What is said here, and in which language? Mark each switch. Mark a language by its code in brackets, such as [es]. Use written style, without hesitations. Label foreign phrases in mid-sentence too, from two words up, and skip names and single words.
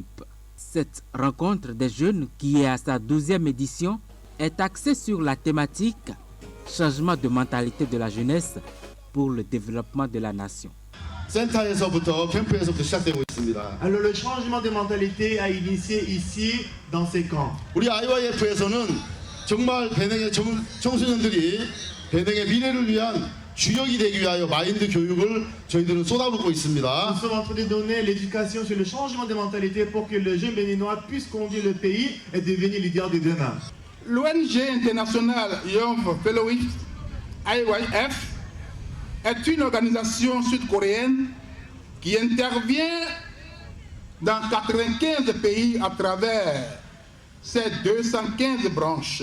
[fr] Cette rencontre des jeunes, qui est à sa 12e édition, est axée sur la thématique « Changement de mentalité de la jeunesse pour le développement de la nation ». Alors le changement de mentalité a initié ici, dans ces camps. [ko] 정말 배낭의 청소년들이 배낭의 미래를 위한 주역이 되기 위하여 마인드 교육을 저희들은 쏟아붓고 있습니다. [fr] Nous sommes en train de donner l'éducation sur le changement de mentalité pour que le jeune béninois puisse conduire le pays et devenir leader de demain. L'ONG International Young Fellowship, IYF, est une organisation sud-coréenne qui intervient dans 95 pays à travers ces 215 branches.